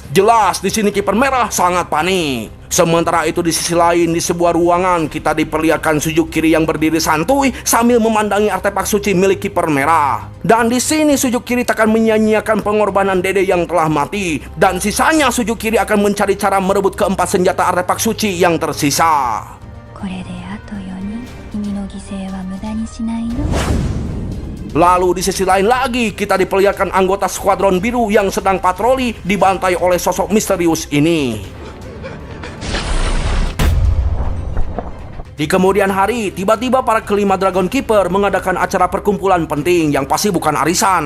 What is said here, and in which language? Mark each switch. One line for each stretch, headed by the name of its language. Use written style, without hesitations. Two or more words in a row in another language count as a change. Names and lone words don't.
Indonesian: Jelas di sini kiper merah sangat panik. Sementara itu di sisi lain di sebuah ruangan kita diperlihatkan Suzukiri yang berdiri santuy sambil memandangi artefak suci milik kiper merah. Dan di sini Suzukiri akan menyanyiakan pengorbanan Dede yang telah mati dan sisanya Suzukiri akan mencari cara merebut keempat senjata artefak suci yang tersisa.
Japanese: これであと4人君の犠牲は無駄にしないの
Indonesian: Lalu di sisi lain lagi kita diperlihatkan anggota skuadron biru yang sedang patroli dibantai oleh sosok misterius ini. Di kemudian hari, tiba-tiba para kelima Dragon Keeper mengadakan acara perkumpulan penting yang pasti bukan arisan.